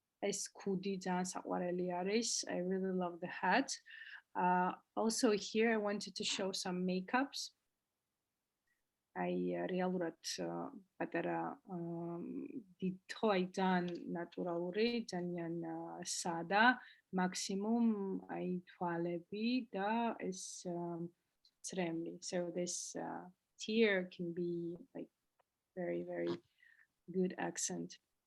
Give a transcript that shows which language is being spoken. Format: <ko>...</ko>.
<ka>ეს ქუდი ძალიან საყვარელი არის.</ka> <en>I really love the hat. Also here I wanted to show some makeups.</en> <ka>I რეალურად პატარა დიდ აი ძალიან ნატურალური, ძალიან სადა, მაქსიმუმ აი თვალები და ეს წრემლი.</ka> <en>So this tear can be like very, very good accent.</en>